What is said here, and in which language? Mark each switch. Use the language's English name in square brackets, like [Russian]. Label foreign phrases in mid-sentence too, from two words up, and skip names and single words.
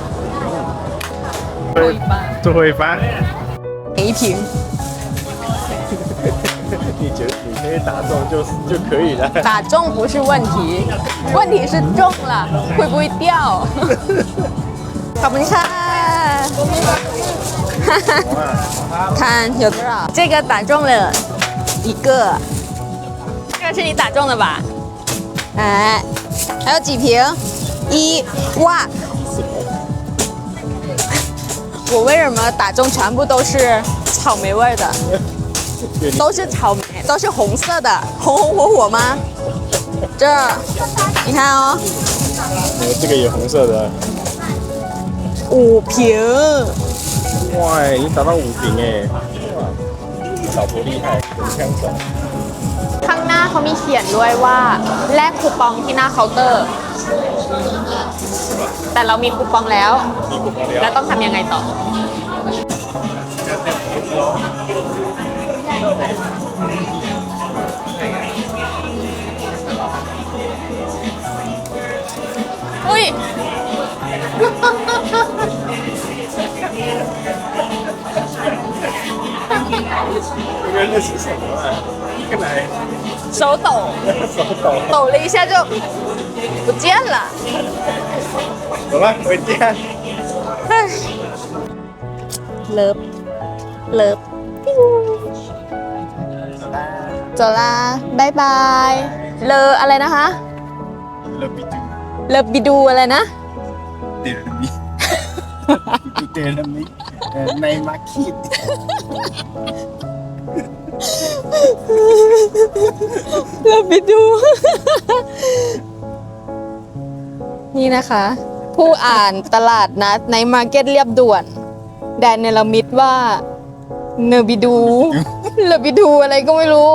[Chinese] 最后一发。每一瓶。你觉得你可以打中就可以了。打中不是问题，问题是中了会不会掉？ [Thai] ขอบคุณค่ะ [Chinese] 看有多少？这个打中了一个，这个是你打中的吧？哎，还有几瓶？一哇！我为什么打中全部都是草莓味的？都是草莓，都是红色的，红红火火吗？这，你看哦，这个也红色的。 5瓶。哇，已经达到5瓶哎！老婆厉害，很枪手。 [Thai] ข้างหน้าเขามีเขียนด้วยว่าแลกคูปองที่หน้าเคาน์เตอร์ แต่เรามีคูปองแล้ว มีคูปองแล้ว แล้วต้องทำยังไงต่อ อุ้ย [Chinese] 原来是什么啊？看来手抖，手抖。抖了一下就不见了。走了，回家。唉， เลิฟ走啦，拜拜。 [Thai] เลออะไรนะคะ [Chinese] 乐比杜， [Thai] เลอบิดูอะไรนะ เดรมิเดรมิในมาคิด เราไปดู นี่นะคะ ผู้อ่านตลาดนัดในมาร์เก็ตเรียบด่วน แดนเนลมิดว่าเนบิดูเลบิดูอะไรก็ไม่รู้